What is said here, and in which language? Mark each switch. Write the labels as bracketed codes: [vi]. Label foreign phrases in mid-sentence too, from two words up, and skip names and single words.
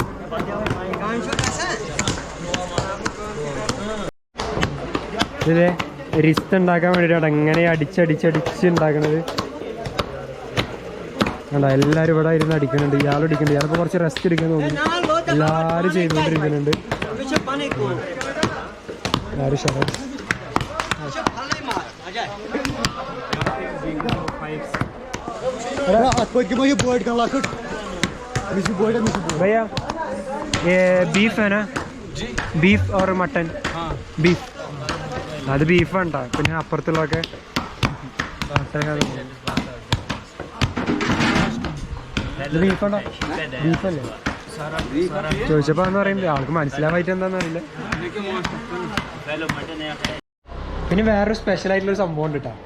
[ml] ഇതിലെ റിസ്ക് ഉണ്ടാക്കാൻ വേണ്ടിയിട്ടാണ് എങ്ങനെ അടിച്ചടിച്ചടിച്ച് ഉണ്ടാക്കണത്. അല്ല എല്ലാവരും ഇവിടെ ഇരുന്ന് അടിക്കുന്നുണ്ട്. ഇയാളും അടിക്കുന്നുണ്ട്. ഇയാളിപ്പോൾ കുറച്ച് റെസ്റ്റ് എടുക്കാൻ തോന്നുന്നു. എല്ലാവരും ചെയ്തുകൊണ്ടിരിക്കുന്നുണ്ട്. എല്ലാവരും ഷറ [hi] भैया ये बीफ है ना बीफ और मटन बीफ [ml] അത് ബീഫാണ്ടാ. പിന്നെ അപ്പുറത്തുള്ളതൊക്കെ ബീഫാണ്ടാ. ബീഫല്ലേ ചോദിച്ചപ്പോൾ എന്ന് പറയുന്നത് ആൾക്ക് മനസ്സിലാവായിട്ട് എന്താണെന്ന് അറിയില്ല. പിന്നെ വേറൊരു സ്പെഷ്യൽ ആയിട്ടുള്ളൊരു സംഭവം ഉണ്ട് കേട്ടോ.